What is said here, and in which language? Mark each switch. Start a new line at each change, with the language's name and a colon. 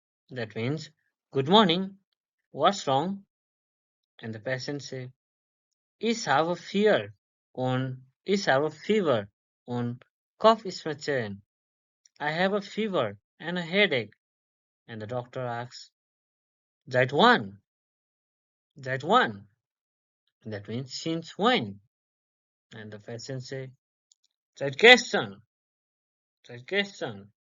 English: That means, good morning, what's wrong?
German: And the patient say, ich habe fear ich habe fever und Kopfschmerzen.
English: I have a fever and a headache. And the doctor asks,
German: Seit wann? Seit wann?
English: That means since when? And the patient say,
German: Seit gestern. Seit gestern.